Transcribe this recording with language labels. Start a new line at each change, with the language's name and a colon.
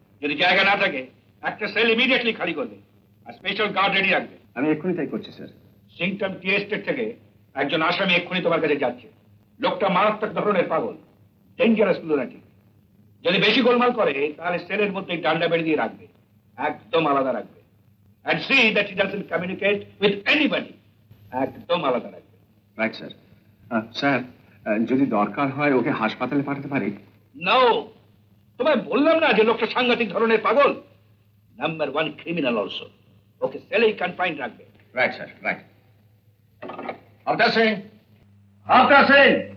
Bangla: যদি জায়গা না থাকে একটা সেল ইমিডিয়েটলি খালি করবে আর স্পেশাল গার্ড রেডি রাখবে। আমি এক্ষুনি তাই করছি স্যার। সিংটন টি এস্টেট থেকে একজন আসামি এক্ষুনি তোমার কাছে যাচ্ছে। লোকটা মারাত্মক ধরনের পাগল,
English: Dangerous lunatic.
Bangla: যদি বেশি গোলমাল করে তাহলে সেলের মধ্যে ডান্ডা বেড়ে দিয়ে রাখবে, একদম আলাদা রাখবে।
English: and see that he doesn't communicate with anybody,
Bangla: একদম আলাদা রাখবে। Right sir. স্যার, যদি দরকার হয় ওকে হাসপাতালে পাঠাতে পারি? নো, তোমায় বললাম না যে লোকটা সাংঘাতিক ধরনের পাগল। Number 1 criminal also. ওকে সেলেই কনফাইন্ড রাখবে। Right sir, right. After seeing, after seeing.